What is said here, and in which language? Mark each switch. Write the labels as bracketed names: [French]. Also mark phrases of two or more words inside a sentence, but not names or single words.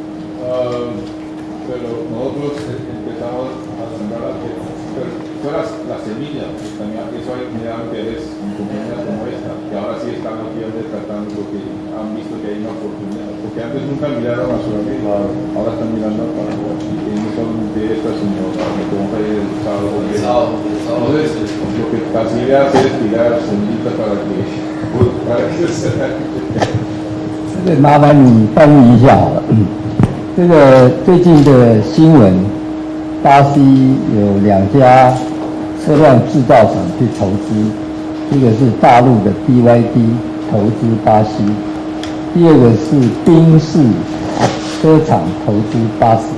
[Spanish] Pero nosotros empezamos a sembrar la semilla, también eso me da interés en compañías como esta, que ahora sí están aquí tratando porque han visto que hay una oportunidad, porque antes nunca miraron a Sudamérica, ahora están mirando a Paraguay, y no son de estas sino que como el sábado. Entonces, lo que Canciller hace es tirar semillitas para que se [Chinese] 这个麻烦你翻译一下好了。这个最近的新闻，巴西有2家车辆制造厂去投资，一个是大陆的 BYD 投资巴西，第二个是宾士车厂投资巴士。